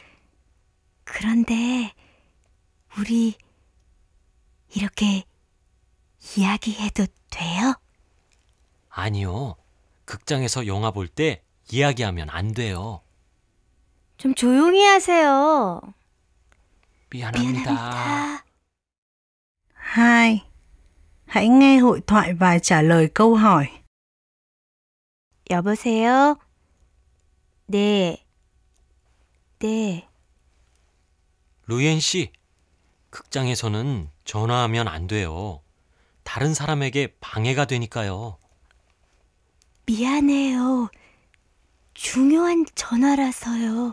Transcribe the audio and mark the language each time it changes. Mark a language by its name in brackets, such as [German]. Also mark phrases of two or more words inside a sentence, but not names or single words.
[Korean] 그런데 우리 이렇게 이야기해도 돼요? 아니요. 극장에서 영화 볼 때 이야기하면 안 돼요. 좀 조용히 하세요. 미안합니다. [Vietnamese] Hai. Hãy nghe hội thoại và trả lời câu hỏi. [Korean] 여보세요? 네. 네. 루옌 씨, 극장에서는 전화하면 안 돼요. 다른 사람에게 방해가 되니까요. 미안해요. 중요한 전화라서요.